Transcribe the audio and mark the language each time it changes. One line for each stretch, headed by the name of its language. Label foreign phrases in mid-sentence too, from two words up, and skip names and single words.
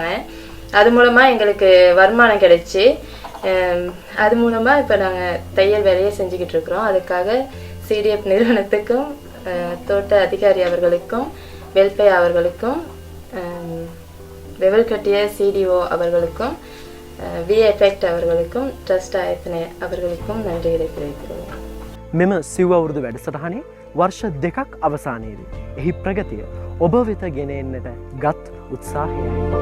Tamil: அது மூலமாக எங்களுக்கு வருமானம் கிடைச்சி, அது மூலமாக இப்போ நாங்கள் தையல் வேலையை செஞ்சுக்கிட்டு இருக்கிறோம். அதுக்காக CDF நிறுவனத்துக்கும், தோட்ட அதிகாரி அவர்களுக்கும், வெல்ஃபேர் அவர்களுக்கும், வெவல் கட்டிய CDO அவர்களுக்கும், VEFECT அவர்களுக்கும், ட்ரஸ்ட் ආයතනය அவர்களுக்கும் நன்றிகளை தெரிவிக்கிறோம்.
Sinhala: මෙම සිව් අවුරුදු වැඩසටහනේ වර්ෂ 2ක් අවසානයේදී එහි ප්‍රගතිය ඔබ වෙත ගෙන එන්නට ගත් උත්සාහයයි.